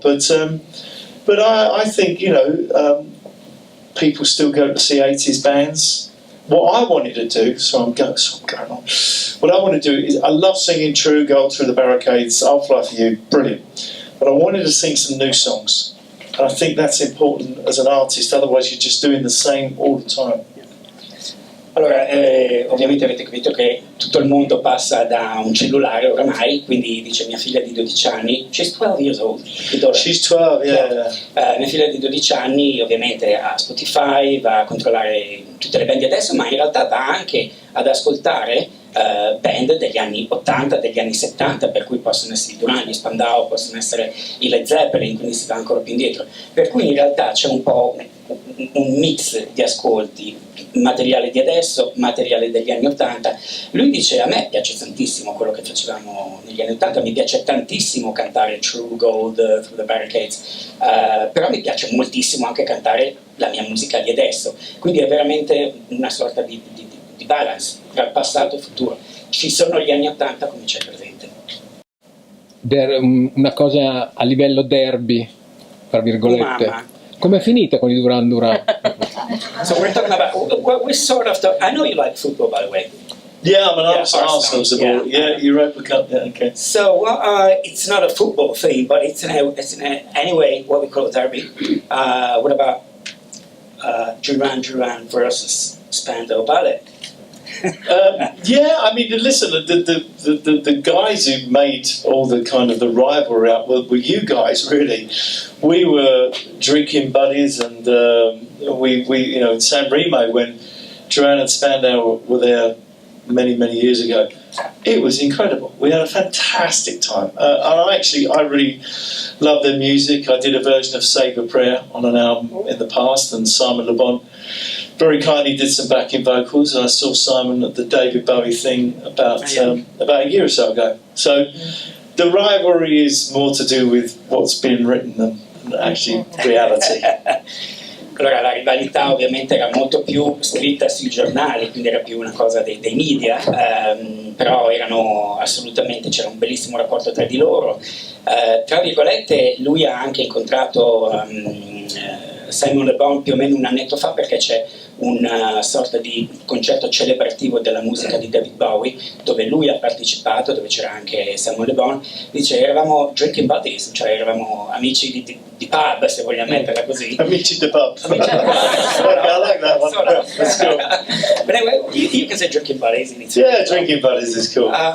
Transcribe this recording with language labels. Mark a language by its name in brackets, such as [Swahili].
[English] But I think, you know, people still go to see 80s bands. What I wanted to do, so I'm going on. What I want to do is, I love singing True Gold, Through the Barricades, I'll Fly for You, brilliant. But I wanted to sing some new songs, and I think that's important as an artist. Otherwise, you're just doing the same all the time. [Italian] Allora, ovviamente avete capito che tutto il mondo passa da un cellulare oramai, quindi dice mia figlia di 12 anni, [English] she's 12 years old. She's 12, yeah. [Italian] Mia figlia di 12 anni ovviamente ha Spotify, va a controllare tutte le band di adesso, ma in realtà va anche ad ascoltare band degli anni 80, degli anni 70, per cui possono essere i Duran, gli Spandau, possono essere i Led Zeppelin, quindi si va ancora più indietro. Per cui in realtà c'è un po' un mix di ascolti, materiale di adesso, materiale degli anni 80. Lui dice: a me piace tantissimo quello che facevamo negli anni 80, mi piace tantissimo cantare True Gold, Through the Barricades, però mi piace moltissimo anche cantare la mia musica di adesso, quindi è veramente una sorta di di balance tra passato e futuro. Ci sono gli anni 80 come c'è presente. Una cosa a livello derby, tra virgolette. Mamma. Com'è finita con i Duran Duran? [English] So we're talking about, we're sort of, I know you like football, by the way. Yeah, I'm an Yeah, Arsenal supporter. Yeah, Europa Cup. Yeah, okay. So it's not a football thing, but it's anyway what we call a derby. What about Duran Duran versus Spandau Ballet? Yeah, I mean, listen, the guys who made all the kind of the rivalry out were you guys, really. We were drinking buddies, and we you know, in San Remo, when Duran and Spandau were there many years ago, it was incredible. We had a fantastic time, and I really love their music. I did a version of Save a Prayer on an album in the past, and Simon Le Bon very kindly did some backing vocals, and I saw Simon at the David Bowie thing about a year or so ago. So the rivalry is more to do with what's been written than actually reality. [Italian] Allora la rivalità ovviamente era molto più scritta sui giornali, quindi era più una cosa dei media, però erano assolutamente, c'era un bellissimo rapporto tra di loro. Tra virgolette lui ha anche incontrato Simon Le Bon più o meno un annetto fa, perché c'è una sorta di concerto celebrativo della musica di David Bowie dove lui ha partecipato, dove c'era anche Simon Le Bon. Dice eravamo [English] drinking buddies, [Italian] cioè eravamo amici di pub, se vogliamo metterla così. Amici di pub. [English] I like that one. That's cool. But anyway, you can say drinking buddies in Italy. Yeah, drinking buddies is cool.